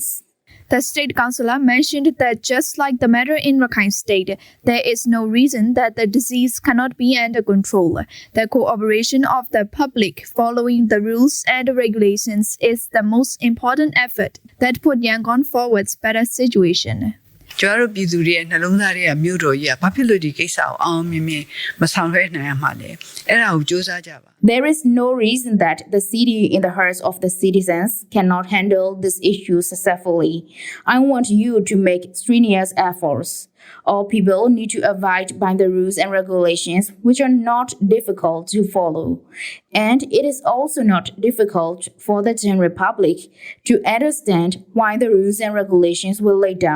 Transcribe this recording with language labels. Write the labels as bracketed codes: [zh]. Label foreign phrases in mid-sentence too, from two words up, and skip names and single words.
[en] The state councillor mentioned that just like the matter in Rakhine State, there is no reason that the disease cannot be under control. The cooperation of the public following the rules and regulations is the most important effort that put Yangon forward's better situation. [my] ကျွန်တော်တို့ပြည်သူတွေရဲ့နှလုံးသားတွေကမြို့တော်ကြီးကဘာဖြစ်လို့ဒီကိစ္စကိုအောင်မြင်မြင်မဆောင်ရွက်နိုင်ရမှာလဲအဲ့ဒါကိုစူးစမ်းကြပါ [en] There is no reason that the city in the hearts of the citizens cannot handle this issue successfully. I want you to make strenuous efforts. All people need to abide by the rules and regulations, which are not difficult to follow. And it is also not difficult for the general public to understand why the rules and regulations were laid down.